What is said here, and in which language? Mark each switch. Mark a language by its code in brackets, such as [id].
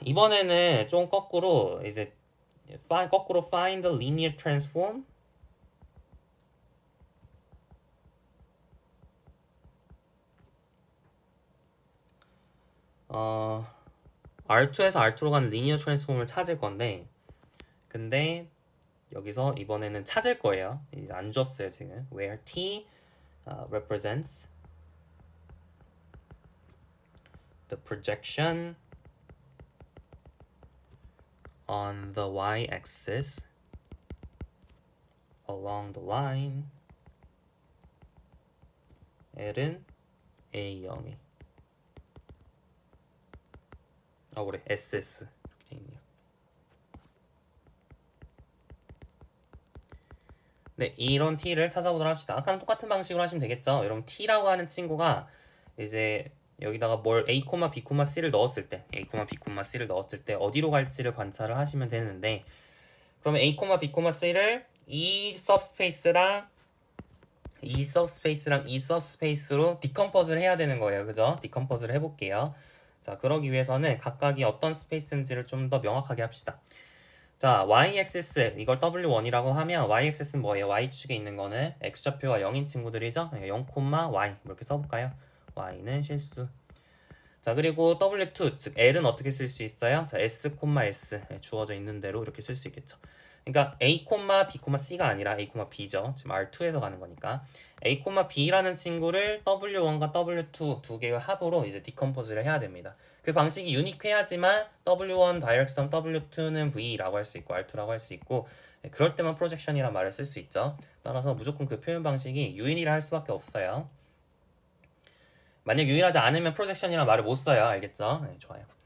[ko] 이번에는 좀 거꾸로 이제 거꾸로 [en] find the linear transform [ko] R2에서 R2로 가는 리니어 트랜스폼을 찾을 건데 근데 여기서 이번에는 찾을 거예요. 이제 안 줬어요 지금. [en] Where T represents the projection on the y-axis along the line L은 [ko] A0이 그래 SS 이렇게 돼 있네요. 네, 이런 T를 찾아보도록 합시다. 아까랑 똑같은 방식으로 하시면 되겠죠. 여러분 T라고 하는 친구가 이제 여기다가 뭘 A, B, C를 넣었을 때 A, B, C를 넣었을 때 어디로 갈지를 관찰을 하시면 되는데 그러면 A, B, C를 이 서브스페이스랑 이 서브스페이스로 디컴포즈를 해야 되는 거예요. 그죠? 디컴포즈를 해볼게요. 자, 그러기 위해서는 각각이 어떤 스페이스인지를 좀 더 명확하게 합시다. 자, y-axis 이걸 W1이라고 하면 y-axis는 뭐예요? y축에 있는 거는 x좌표가 0인 친구들이죠? 그러니까 0, y 이렇게 써볼까요? y는 실수. 자, 그리고 W2 즉 L은 어떻게 쓸 수 있어요? 자, S, S 주어져 있는 대로 이렇게 쓸 수 있겠죠. 그러니까 A, B, C가 아니라 A, B죠. 지금 R2에서 가는 거니까 A, B라는 친구를 W1과 W2 두 개의 합으로 이제 디컴포즈를 해야 됩니다. 그 방식이 유니크해야지만 W1 다이렉션, W2는 V라고 할 수 있고 R2라고 할 수 있고 그럴 때만 프로젝션이란 말을 쓸 수 있죠. 따라서 무조건 그 표현 방식이 유인이라 할 수밖에 없어요. 만약 유인하지 않으면 프로젝션이란 말을 못 써요. 알겠죠? 네, 좋아요.